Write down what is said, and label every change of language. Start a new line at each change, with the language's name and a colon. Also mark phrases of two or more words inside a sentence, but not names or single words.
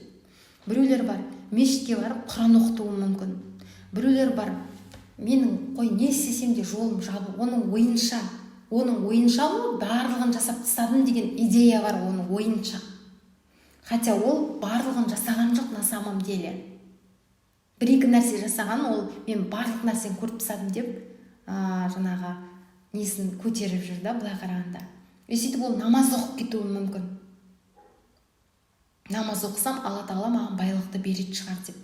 Kazakh: Біреулер бар, мешітке барып Құран оқытуым мүмкін. Біреулер бар, менің қой не істесем де жолым жабық, оның ойынша ол барлығын жасап тастадым деген идея бар оның ойынша. Хотя ол барлығын жасаған жоқ
Russian: на самом деле.
Kazakh: Бір-екі нәрсе жасаған, ол мен барлық нәрсені көріп тастадым деп, жаңағы несін көтеріп жүр да, былай қарағанда. Сөйтіп ол намаз оқып кетуі мүмкін. Намаз оқысам, Алла Тағала маған байлықты беретін шығар деп.